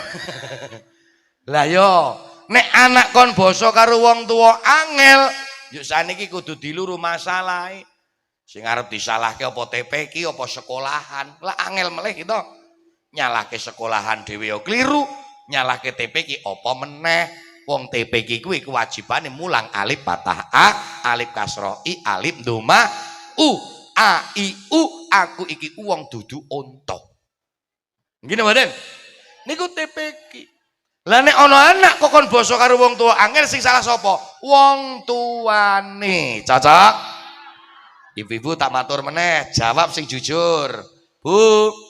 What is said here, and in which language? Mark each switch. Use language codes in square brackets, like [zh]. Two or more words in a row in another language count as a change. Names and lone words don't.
[jv] Lah yo nek anak kon basa karo wong tuwa angel, yo saniki kudu diluru masalahe. Sing arep disalahke apa TPQ apa sekolahan. Lah angel meleh gitu. Nyalahke sekolahan dhewe yo kliru, nyalahke TPQ apa meneh. Wong TPQ kuwi kewajibane mulang alif fathah a, alif kasroh i, alif doma u, a i u, aku iki wong dudu unta. Ngene mboten? Niku TPQ. Lah nek ana anak kok kon basa karo wong tua angel sing salah sapa? Wong tuane. Cocok? Ibu-ibu tak matur meneh, jawab sing jujur.